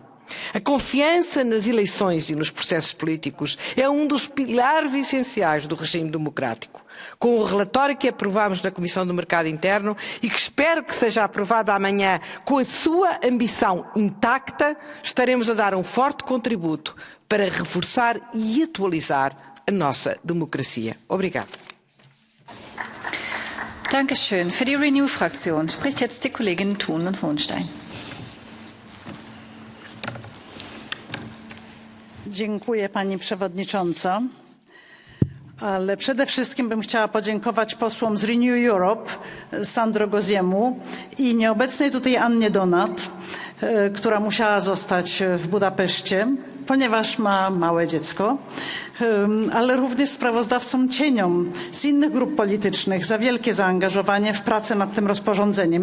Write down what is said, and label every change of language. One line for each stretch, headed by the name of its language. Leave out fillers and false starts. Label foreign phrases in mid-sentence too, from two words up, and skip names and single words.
Portuguese: A confiança nas eleições e nos processos políticos é um dos pilares essenciais do regime democrático. Com o relatório que aprovámos na Comissão do Mercado Interno e que espero que seja aprovado amanhã com a sua ambição intacta, estaremos a dar um forte contributo para reforçar e atualizar a nossa democracia. Obrigada.
German: Dankeschön. Für die Renew-Fraktion spricht jetzt die Kollegin Thun und Hohenstein.
Polish: Dziękuję Pani Przewodnicząca. Ale przede wszystkim bym chciała podziękować posłom z Renew Europe, Sandro Gozziemu i nieobecnej tutaj Annie Donat, która musiała zostać w Budapeszcie, ponieważ ma małe dziecko, ale również sprawozdawcom cieniom z innych grup politycznych za wielkie zaangażowanie w pracę nad tym rozporządzeniem.